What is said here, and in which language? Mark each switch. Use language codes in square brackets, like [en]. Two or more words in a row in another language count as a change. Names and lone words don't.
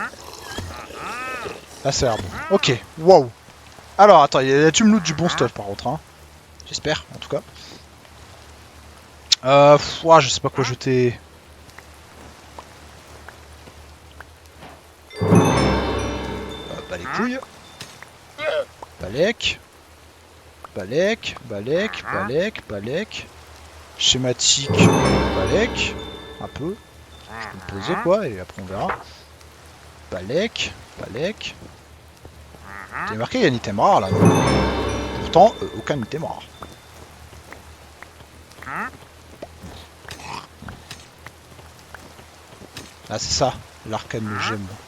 [fr] Ah c'est bon. Ok, wow. Alors attends, tu me loot du bon stuff par contre, hein. J'espère, en tout cas. Je sais pas quoi jeter. Bah les couilles. Balek. Balek, balek, balek, balek. Schématique, balek. Un peu. Je peux me poser quoi, et après on verra. Balek, balek. T'as marqué il y a un item rare là. Pourtant, aucun item rare. Ah c'est ça, l'arcane le gemme.